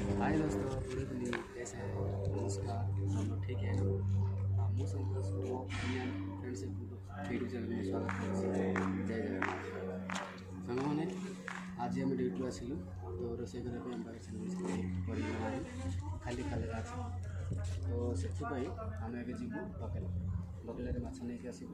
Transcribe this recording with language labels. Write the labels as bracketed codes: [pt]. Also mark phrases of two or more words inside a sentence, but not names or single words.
[hi] हाय दोस्तों, [en] good evening, [hi] कैसे हैं? नमस्कार, सब लोग ठीक है? [or] ମୁଁ ସନ୍ତୋଷ ମୋ ଇଣ୍ଡିଆନ୍ ଫ୍ରେଣ୍ଡସିପ୍ ୟୁଟ୍ୟୁବ୍ ଚ୍ୟାନେଲ୍କୁ ସ୍ୱାଗତ କରୁଛି। ଜୟ ଜଗନ୍ନାଥ। ସାଙ୍ଗମାନେ, ଆଜି ଆମେ ଡ୍ୟୁଟିରୁ ଆସିଲୁ, ତ ରୋଷେଇ କରିବା ପାଇଁ ଆମ ପାଖରେ ସେମିତି ପରିବା ନାହିଁ, ଖାଲି ଖାଲିରେ ଅଛି। ତ ସେଥିପାଇଁ ଆମେ ଏବେ ଯିବୁ ବକେଲାରେ ମାଛ ନେଇକି ଆସିବୁ।